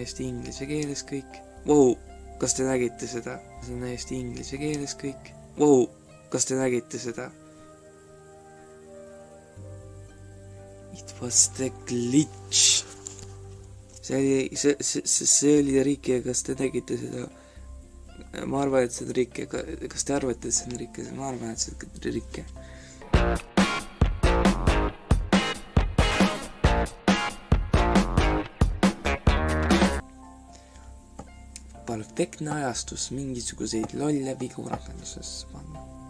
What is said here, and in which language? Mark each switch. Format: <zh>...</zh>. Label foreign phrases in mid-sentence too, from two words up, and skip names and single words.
<et>inglise keeles kõik. Wow, kas te nägite seda? See on täiesti inglise keeles kõik. Wow, kas te nägite seda?</et> <en>It was the glitch.</en> <et>See oli Rike, kas te nägite seda? Ma arvan, et see on Rike. Kas te arvate, et see on Rike? Ma arvan, et see on Rike. Perfektne ajastus mingisuguseid lolle vigu rakenduses panna.</et>